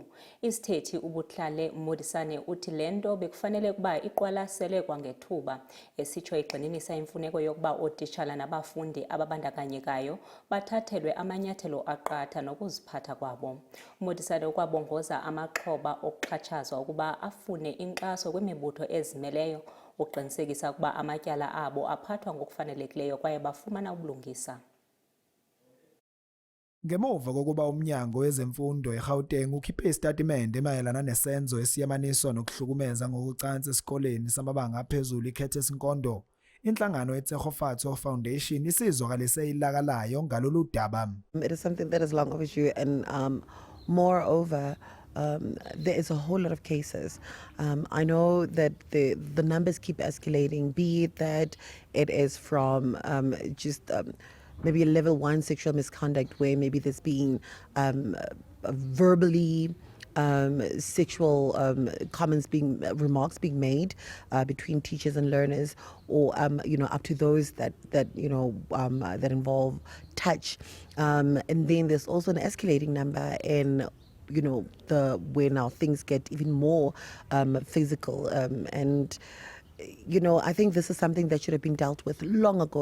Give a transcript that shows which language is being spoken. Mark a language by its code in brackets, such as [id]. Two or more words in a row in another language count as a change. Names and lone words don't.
[xh] Isithethi uBuhlale Modisane uthi le nto bekufanele ukuba iqwalaselwe kwangethuba esitsho igxininisa imfuneko yokuba ootishala nabafundi ababandakanyekayo bathathelwe amanyathelo aqatha nokuziphatha kwabo. Modisane ukwabongoza amaxhoba okuxhatshazwa ukuba afune inkxaso kwimibutho ezimeleyo uqinisekisa ukuba amatyala abo aphathwa ngokufanelekileyo kwaye bafumana ubulungisa. [zu] Ngemuva kokuba umnyango wezemfundo eGauteng ukhiphe isitatimende emayelana nesenzo esiyamaniswa nokuhlukumeza ngokucansi esikoleni samabanga aphezulu iCurtis Nkondo, inhlangano yeTshegofatso Foundation isizwakalise ilaka layo ngalolu daba. [en] It is something that is long overdue, and moreover, there is a whole lot of cases. I know that the numbers keep escalating, be it that it is from maybe a level 1 sexual misconduct where maybe there's been verbally sexual remarks being made between teachers and learners, or up to those that involve touch, and then there's also an escalating number in where now things get even more physical, and I think this is something that should have been dealt with long ago.